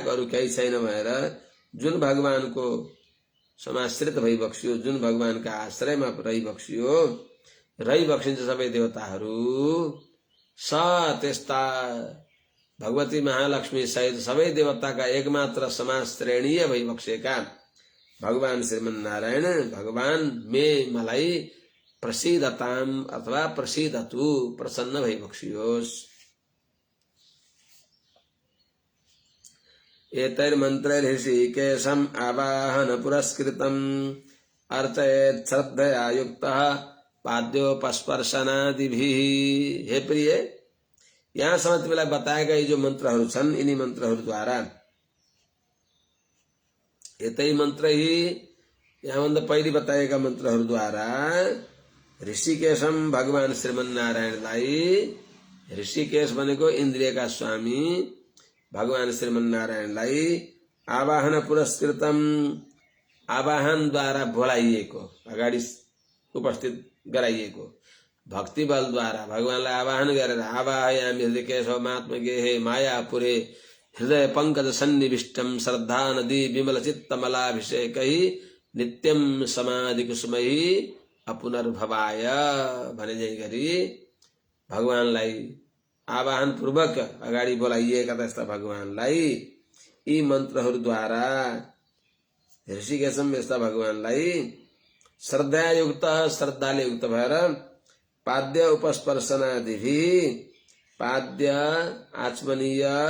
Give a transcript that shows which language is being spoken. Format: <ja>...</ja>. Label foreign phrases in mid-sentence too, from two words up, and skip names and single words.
<ne>अरू केही छैन भएर जुन भगवानको समाश्रित भइबक्सियो, जुन भगवानका आश्रयमा रहिबक्सिन्छ सबै देवताहरू, त्यस्ता भगवती महालक्ष्मी सहित सबै देवताका एकमात्र समाश्रेणीय भइबक्सेका भगवान श्रीमन्नारायण भगवान में मलाई</ne> <sa>प्रसीदताम अथवा प्रसीदतु</sa> <ne>प्रसन्न भइबक्सियोस्।</ne> <sa>एतैर्मन्त्रैर्हृषिकेशम् आवाहन पुरस्कृतम् अर्चयेत् श्रद्धया युक्तः पाद्योपस्पर्शनादिभिः।</sa> <ne>हे प्रिय, यहाँसम्म तिमीलाई बताएका यी जो मन्त्रहरू छन्, यिनी मन्त्रहरूद्वारा, यतै मन्त्र ही यहाँभन्दा पहिले बताएका मन्त्रहरूद्वारा ऋषिकेशम भगवान श्रीमन्नारायणलाई, ऋषिकेश भनेको इन्द्रियका स्वामी भगवान श्रीमन्नारायणलाई</ne> <sa>आवाहन पुरस्कृतम,</sa> <ne>आवाहनद्वारा बोलाइएको, अगाडि उपस्थित गराइएको, भक्ति बलद्वारा भगवानलाई आवाहन गरेर आवाहयामि</ne> <sa>हृदय केशव महात्मगे मायापुरे हृदय पंकज सन्निविष्टम श्रद्धा नदी विमल चित्तमलाभिषेकहि नित्यम समाधि कुसुमहि अपुनर्भवाय</sa> <ne>भने जै गरी भगवानलाई आवाहन पूर्वक अगाडि बोलाइएका त्यस्ता भगवानलाई यी मन्त्रहरूद्वारा ऋषिकेशम यस्ता भगवानलाई श्रद्धायुक्त, श्रद्धाले युक्त भएर</ne> <sa>पाद्य उपस्पर्शनादिभि,</sa> <ne>पाद्य आचमनीय</ne>